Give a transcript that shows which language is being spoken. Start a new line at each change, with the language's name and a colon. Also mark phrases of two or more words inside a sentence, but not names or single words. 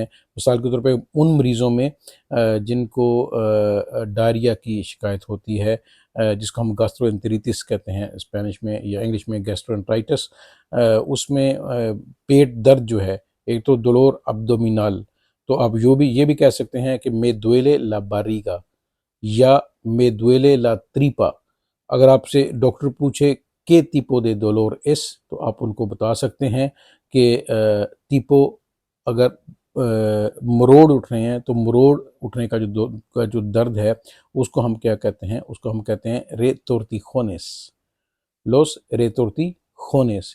Hindi: मिसाल के तौर पे उन मरीज़ों में जिनको डायरिया की शिकायत होती है, जिसको हम गैस्ट्रोएंटेरिटिस कहते हैं स्पेनिश में, या इंग्लिश में गैस्ट्रोएंटेराइटिस। उसमें पेट दर्द जो है, एक तो
Spanish: dolor abdominal,
Hindi: तो आप ये भी कह सकते हैं कि
Spanish: me duele la barriga
Hindi: या
Spanish: me duele la tripa।
Hindi: अगर आपसे डॉक्टर पूछे के
Spanish: tipo de dolor es,
Hindi: तो आप उनको बता सकते हैं कि tipo, अगर मरोड़ उठ रहे हैं तो मरोड़ उठने का जो दर्द है उसको हम क्या कहते हैं? उसको हम कहते हैं
Spanish: retortijones, los retortijones.